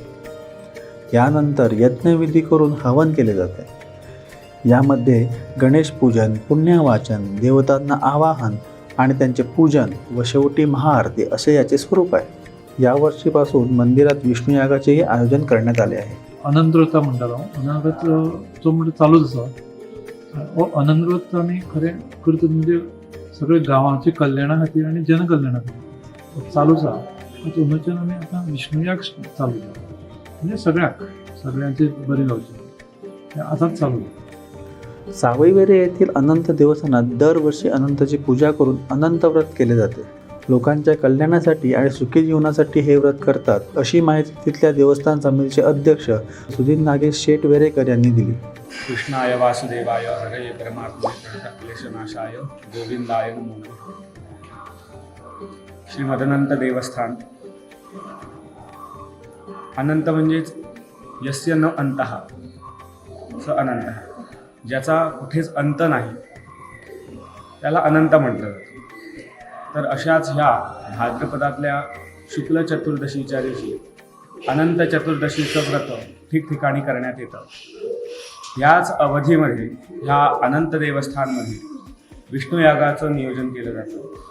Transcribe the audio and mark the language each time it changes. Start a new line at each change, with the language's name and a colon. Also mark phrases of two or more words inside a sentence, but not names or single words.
Marathi: यानंतर यज्ञविधी करून हवन केले जाते. यामध्ये गणेश पूजन, पुण्यवाचन, देवतांना आवाहन आणि त्यांचे पूजन व शेवटी महाआरती असे याचे स्वरूप आहे. यावर्षीपासून मंदिरात विष्णू यागाचेही आयोजन करण्यात आले आहे.
Konkani: अनंतव्रता म्हणटालो अनंत तो म्हणजे चालूच आसा. अनंतव्रत आमी खरें करता म्हणजे सगळे गांवाच्या कल्याणा खातीर आनी जनकल्याणा खातीर चालूच आसा. थंयच्यान आमी आतां विष्णू याग चालू केला म्हणजे सगळ्यांचे बरें जावचें आतांच चालू.
Marathi: सावयवेरे येथील अनंत देवस्थानात दरवर्षी अनंताची पूजा करून अनंतव्रत केले जाते. लोकांच्या कल्याणासाठी आणि सुखी जीवनासाठी हे व्रत करतात, अशी माहिती तिथल्या देवस्थान समितीचे अध्यक्ष सुधीर नागेश शेट वेरेकर यांनी दिली.
Sanskrit: कृष्णाय वासुदेवाय हरये परमात्मने क्लेशनाशाय गोविंदाय नमो नमः.
Marathi: श्रीमदनंत देवस्थान. अनंत म्हणजेच
Sanskrit: यस्य न अंतः स अनंत,
Marathi: ज्याचा कुठेच अंत नाही त्याला अनंत म्हटलं जातं. तर अशाच ह्या भाद्रपदातल्या शुक्ल चतुर्दशीच्या दिवशी अनंत चतुर्दशीचं व्रत ठिकठिकाणी करण्यात येतं. याच अवधीमध्ये ह्या अनंत देवस्थानमध्ये विष्णू यागाचं नियोजन केलं जातं.